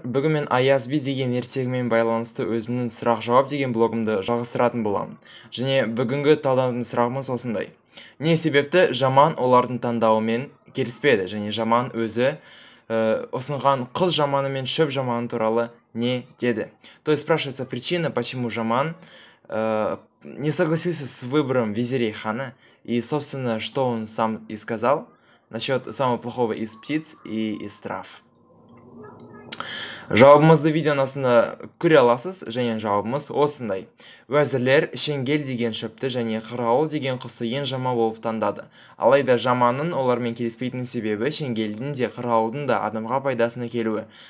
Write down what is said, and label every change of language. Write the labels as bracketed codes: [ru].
[kk] Бүгін мен Аяз Би деген ертегімен байланысты өзімнің сұрақ-жауап деген блогымды жалғастыратын боламын. Және бүгінгі талдаудың сұрағымыз осындай. Не себепті жаман олардың таңдауымен келіспеді, және жаман өзі ұсынған қыз жаманы мен шөп жаманы туралы не деді? [ru] То есть спрашивается причина, почему жаман не согласился с выбором визирей хана, и, собственно, что он сам и сказал насчет самого плохого из птиц и из трав. [kk] Жауабымызды видеоның астында көре аласыз, және жауабымыз осындай. Уәзірлер шеңгел деген шөпті және қырғауыл деген құсты ең жаман болып таңдады. Алайда жаманның олармен келіспейтін себебі шеңгелдің де қырғауылдың да адамға пайдасына келуі.